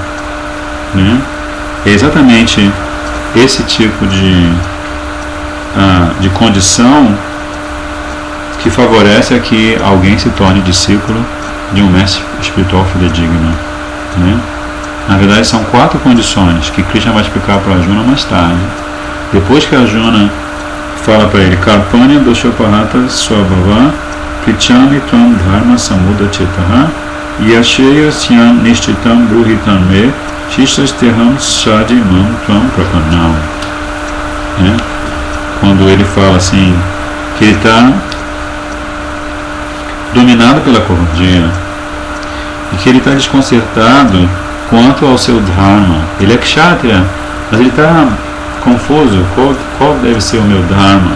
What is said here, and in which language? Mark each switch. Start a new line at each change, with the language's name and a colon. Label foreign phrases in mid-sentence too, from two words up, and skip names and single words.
Portuguese: É exatamente esse tipo de condição que favorece a que alguém se torne discípulo de um mestre espiritual fidedigno, Na verdade são 4 condições que Krishna vai explicar para Arjuna mais tarde. Depois que Arjuna fala para ele,
Sanskrit: कार्पण्य दोषोपहत स्वभाव प्रिचामि त्वं धर्म समुदचितः यशयस्यन् निष्टितं ब्रुहितं मे शिषस्तेहं शदिमं त्वं प्रपनम्.
Portuguese: Quando ele fala assim, que ele está dominado pela covardia e que ele está desconcertado quanto ao seu dharma. Ele é kshatriya, mas ele está confuso, qual deve ser o meu dharma?